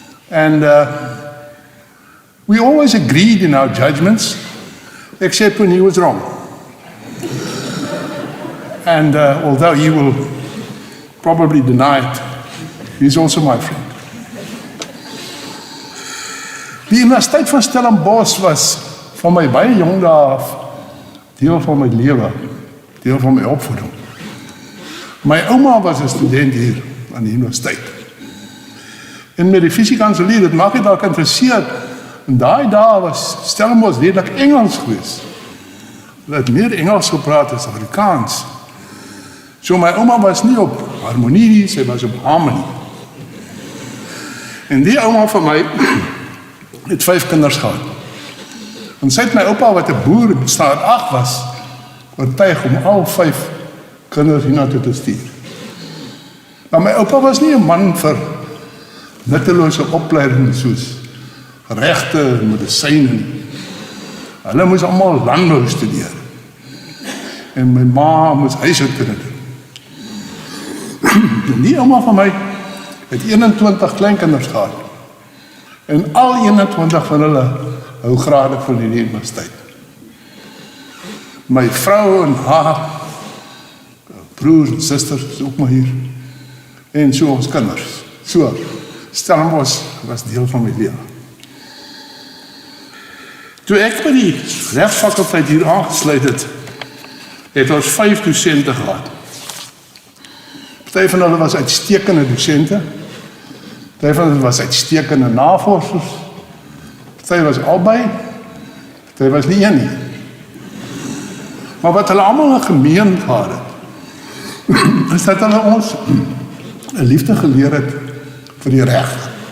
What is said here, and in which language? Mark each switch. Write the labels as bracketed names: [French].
[English] And we always agreed in our judgments, except when he was wrong. And although he will probably deny it, he's also my friend. [Afrikaans] Die Universiteit van Stellenbosch was van my baie jong dae af deel van my lewe, deel van my opvoeding. My ouma was 'n student hier aan die universiteit. En met die fisiekanselier, dit maak het dalk interesseer, en daai dae was Stellenbosch redelik Engels geweest. Hulle het meer Engels gepraat as Afrikaans. So my ouma was nie op harmonie nie, sy was op harmony. En die ouma van my het 5 kinders gehad. En sy het my oupa wat 'n boer in staat 8 was, oortuig om al 5 kinders hiernatoe te stuur. Maar my oupa was nie 'n man vir nuttelose opleiding soos regte en medisyne nie. Hulle moes almal landbou studeer. En my ma moes huishoudkunde doen. En die ouma van my het 21 kleinkinders gehad. En al 21 van hulle hou grade van die universiteit. My vrou en haar broers en susters is ook maar hier. En so ons kinders. So, Stellenbosch was deel van my lewe. Toe ek by die regsfakulteit hier aangesluit het ons 5 dosente gehad. Party van hulle was uitstekende dosente, party van hulle was uitstekende navorsers, party was albei, party was nie een nie. Maar wat hulle almal in gemeen gehad het, is dat hulle ons 'n liefde geleer het vir die reg.